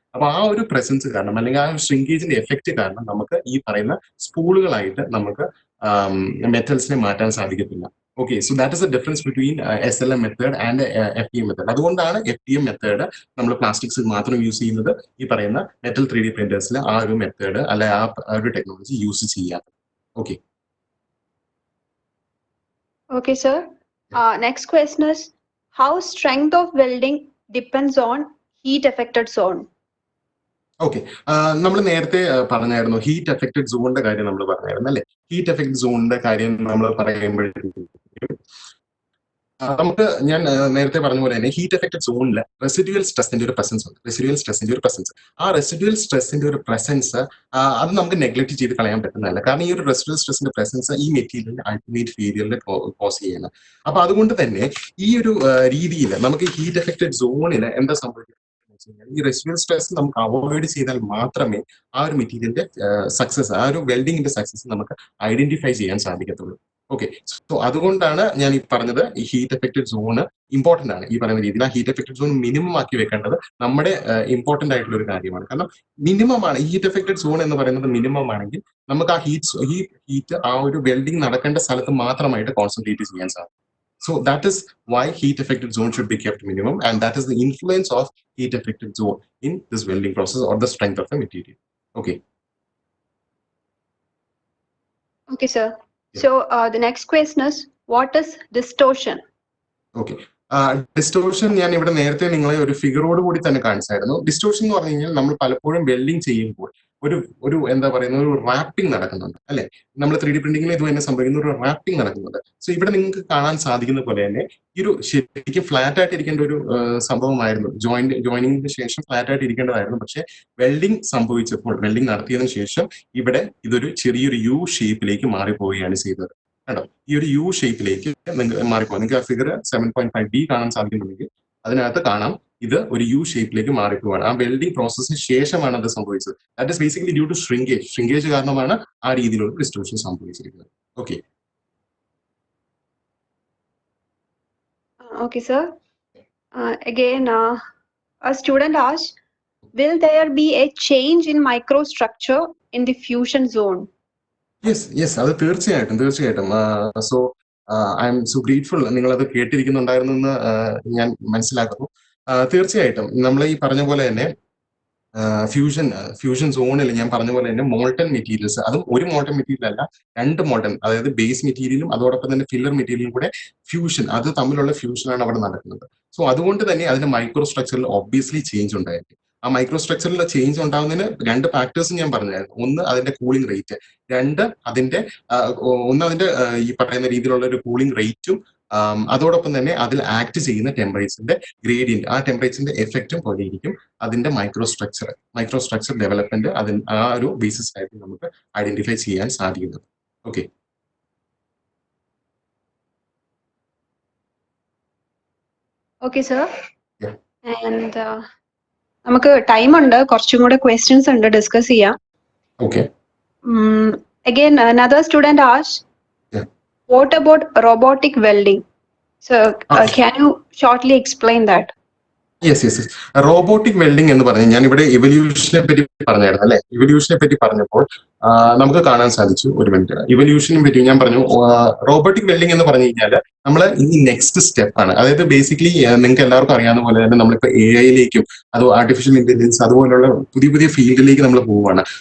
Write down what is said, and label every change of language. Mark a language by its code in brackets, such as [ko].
[ml] അപ്പൊ ആ ഒരു പ്രസൻസ് കാരണം അല്ലെങ്കിൽ ആ ഷ്രിങ്കേജിന്റെ എഫക്റ്റ് കാരണം നമുക്ക് ഈ പറയുന്ന സ്പൂളുകളായിട്ട് നമുക്ക് മെറ്റൽസിനെ മാറ്റാൻ സാധിക്കത്തില്ല. [en] Okay, so that is the difference between SLM method and FDM method. [ml] അതുകൊണ്ടാണ് FDM മെത്തേഡ് നമ്മൾ പ്ലാസ്റ്റിക്സിൽ മാത്രം യൂസ് ചെയ്യുന്നത്, ഈ പറയുന്ന മെറ്റൽ 3D പ്രിന്റേഴ്സിൽ ആ ഒരു മെത്തേഡ് അല്ലെ ആ ഒരു ടെക്നോളജി യൂസ് ചെയ്യാത്തത്. Okay. [en] Okay, sir. Next question is, how strength of welding depends on heat affected zone? [ml] Okay, നമ്മൾ നേരത്തെ പറഞ്ഞായിരുന്നു ഹീറ്റ് എഫക്റ്റഡ് സോണിന്റെ കാര്യം നമ്മൾ പറഞ്ഞായിരുന്നു അല്ലെ. ഹീറ്റ് എഫക്റ്റഡ് സോണിന്റെ കാര്യം നമ്മൾ പറയുമ്പോഴത്തേക്കും നമുക്ക് ഞാൻ നേരത്തെ പറഞ്ഞ പോലെ തന്നെ ഹീറ്റ് എഫക്റ്റഡ് സോണിൽ റെസിഡ്യൂവൽ സ്ട്രെസിന്റെ ഒരു പ്രസൻസ് ഉണ്ട്. ആ റെസിഡ്യൂവൽ സ്ട്രെസിന്റെ ഒരു പ്രസൻസ് അത് നമുക്ക് നെഗ്ലക്ട് ചെയ്ത് കളയാൻ പറ്റുന്നതല്ല. കാരണം ഈ ഒരു റെസിഡ്യൂവൽ സ്ട്രെസിന്റെ പ്രസൻസ് ഈ മെറ്റീരിയലിന്റെ അൾട്ടിമേറ്റ് ഫെയിലിയറിൽ കോസ് ചെയ്യുന്നത്. അപ്പൊ അതുകൊണ്ട് തന്നെ ഈ ഒരു രീതിയിൽ നമുക്ക് ഹീറ്റ് എഫക്റ്റഡ് സോണിൽ എന്താ സംഭവിക്കുന്നത്, ഈ റെസിഡ്യൂവൽ സ്ട്രെസ് നമുക്ക് അവോയ്ഡ് ചെയ്താൽ മാത്രമേ ആ ഒരു മെറ്റീരിയലിന്റെ സക്സസ്, ആ ഒരു വെൽഡിങ്ങിന്റെ സക്സസ് നമുക്ക് ഐഡന്റിഫൈ ചെയ്യാൻ സാധിക്കത്തുള്ളൂ. ഓക്കെ, സോ അതുകൊണ്ടാണ് ഞാൻ ഈ പറഞ്ഞത് ഈ ഹീറ്റ് എഫക്റ്റഡ് സോണ് ഇമ്പോർട്ടന്റ് ആണ്. ഈ പറയുന്ന രീതിയിൽ ആ ഹീറ്റ് എഫക്റ്റഡ് സോൺ മിനിമം ആക്കി വെക്കേണ്ടത് നമ്മുടെ ഇമ്പോർട്ടന്റ് ആയിട്ടുള്ള ഒരു കാര്യമാണ്. കാരണം മിനിമം ആണ് ഈ ഹീറ്റ് എഫക്റ്റഡ് സോൺ എന്ന് പറയുന്നത്. മിനിമം ആണെങ്കിൽ നമുക്ക് ആ ഹീറ്റ് ആ ഒരു വെൽഡിങ് നടക്കേണ്ട സ്ഥലത്ത് മാത്രമായിട്ട് കോൺസെൻട്രേറ്റ് ചെയ്യാൻ സാധിക്കും. [en] So that is why heat affected zone should be kept minimum, and that is the influence of heat affected zone in this welding process or the strength of the material. Okay. Okay, sir. Yeah. So the next question is, what is distortion? [ml] Okay, distortion ഞാൻ ഇവിടെ നേരത്തെ നിങ്ങളെ ഒരു ഫിഗറോട് കൂടി തന്നെ കാണിച്ചായിരുന്നു. Distortion എന്ന് പറഞ്ഞു കഴിഞ്ഞാൽ നമ്മൾ പലപ്പോഴും വെൽഡിങ് ചെയ്യുമ്പോൾ ഒരു എന്താ പറയുന്ന ഒരു റാപ്പിംഗ് നടക്കുന്നുണ്ട് അല്ലെ. നമ്മൾ 3D പ്രിന്റിംഗിൽ ഇത് തന്നെ സംഭവിക്കുന്ന ഒരു റാപ്പിംഗ് നടക്കുന്നുണ്ട്. സോ ഇവിടെ നിങ്ങൾക്ക് കാണാൻ സാധിക്കുന്ന പോലെ തന്നെ ഈ ഒരു ശരിക്കും ഫ്ലാറ്റ് ആയിട്ട് ഇരിക്കേണ്ട ഒരു സംഭവമായിരുന്നു. ജോയിനിങ്ങിന് ശേഷം ഫ്ലാറ്റ് ആയിട്ട് ഇരിക്കേണ്ടതായിരുന്നു. പക്ഷെ വെൽഡിംഗ് സംഭവിച്ചപ്പോൾ, വെൽഡിംഗ് നടത്തിയതിനു ശേഷം ഇവിടെ ഇതൊരു ചെറിയൊരു യു ഷേപ്പിലേക്ക് മാറിപ്പോവുകയാണ് ചെയ്തത്. കേട്ടോ, ഈ ഒരു യു ഷേപ്പിലേക്ക് നിങ്ങൾക്ക് മാറിപ്പോകും. നിങ്ങൾക്ക് ആ ഫിഗർ 7.5D കാണാൻ സാധിക്കുന്നുണ്ടെങ്കിൽ അതിനകത്ത് കാണാം ഇത് ഒരു യു ഷേപ്പിലേക്ക് മാറിപ്പോവാണ്. ആ വെൽഡിംഗ് പ്രോസസ്സിന് ശേഷമാണ് അത് സംഭവിച്ചത്. [en] that is basically due to shrinkage [ml] കാരണമാണ് ആ രീതിയിലുള്ള ഡിസ്റ്റോർഷൻ സംഭവിച്ചിരിക്കുന്നത്. Okay. [en] Okay, sir. Again, a student asked, will there be a change in microstructure in the fusion zone? [ml] Yes, അത് തീർച്ചയായിട്ടും. [en] so I'm so grateful [ml] നിങ്ങൾ അത് കേട്ടിരിക്കുന്നുണ്ടായിരുന്നു എന്ന് ഞാൻ മനസ്സിലാക്കുന്നു. തീർച്ചയായിട്ടും നമ്മൾ ഈ പറഞ്ഞ പോലെ തന്നെ ഫ്യൂഷൻ സോണിൽ ഞാൻ പറഞ്ഞ പോലെ തന്നെ മോൾട്ടൺ മെറ്റീരിയൽസ്, അതും ഒരു മോൾട്ടൺ മെറ്റീരിയൽ അല്ല, 2 മോൾട്ടൺ, അതായത് ബേസ് മെറ്റീരിയലും അതോടൊപ്പം തന്നെ ഫില്ലർ മെറ്റീരിയലും കൂടെ ഫ്യൂഷൻ, അത് തമ്മിലുള്ള ഫ്യൂഷനാണ് അവിടെ നടക്കുന്നത്. സോ അതുകൊണ്ട് തന്നെ അതിന്റെ മൈക്രോ സ്ട്രക്ചറിൽ ഒബ്വിയസ്ലി ചേഞ്ച് ഉണ്ടായിരിക്കും. ആ മൈക്രോ സ്ട്രക്ചറിൽ ചേഞ്ച് ഉണ്ടാകുന്നതിന് 2 ഫാക്ടേഴ്സ് ഞാൻ പറഞ്ഞായിരുന്നു. ഒന്ന് അതിന്റെ കൂളിംഗ് റേറ്റ്, അതിന്റെ ഈ പറയുന്ന രീതിയിലുള്ള ഒരു കൂളിംഗ് റേറ്റും അതോടൊപ്പം തന്നെ അതിൽ ആക്ട് ചെയ്യുന്ന ടെമ്പറേച്ചറിന്റെ ഗ്രേഡിയന്റ്, ആ ടെമ്പറേച്ചറിന്റെ എഫക്റ്റും പോലെ ഇരിക്കും അതിന്റെ മൈക്രോ സ്ട്രക്ചർ ഡെവലപ്മെന്റ് ആ ഒരു ബേസിസ് ആയിട്ട് നമുക്ക് ഐഡന്റിഫൈ ചെയ്യാൻ സാധിക്കുന്നത്. Okay. [en] Okay, sir. Yeah. [ml] And നമുക്ക് ടൈം ഉണ്ട്, കുറച്ചും കൂടെ ക്വസ്റ്റ്യൻസ് ഉണ്ട്, ഡിസ്കസ് ചെയ്യാം. Okay. [en] Again, another student asked, Yeah. what about robotic welding? So, can you shortly explain that? Yes. [ml] Robotic welding എന്ന് പറഞ്ഞാൽ ഞാൻ ഇവിടെ ഇവല്യൂഷനെ പറ്റി പറഞ്ഞായിരുന്നു അല്ലെ. ഇവല്യൂഷനെ പറ്റി പറഞ്ഞപ്പോൾ നമുക്ക് കാണാൻ സാധിച്ചു, ഒരു മിനിറ്റ്, ഇവല്യൂഷനെ പറ്റി ഞാൻ പറഞ്ഞു. റോബോട്ടിക് വെൽഡിംഗ് എന്ന് പറഞ്ഞു കഴിഞ്ഞാൽ നമ്മൾ ഇനി നെക്സ്റ്റ് സ്റ്റെപ്പ് ആണ്. അതായത് ബേസിക്കലി നിങ്ങൾക്ക് എല്ലാവർക്കും അറിയാവുന്ന പോലെ തന്നെ നമ്മളിപ്പോൾ AI അത് ആർട്ടിഫിഷ്യൽ ഇന്റലിജൻസ് അതുപോലുള്ള പുതിയ ഫീൽഡിലേക്ക് നമ്മൾ പോവുകയാണ്.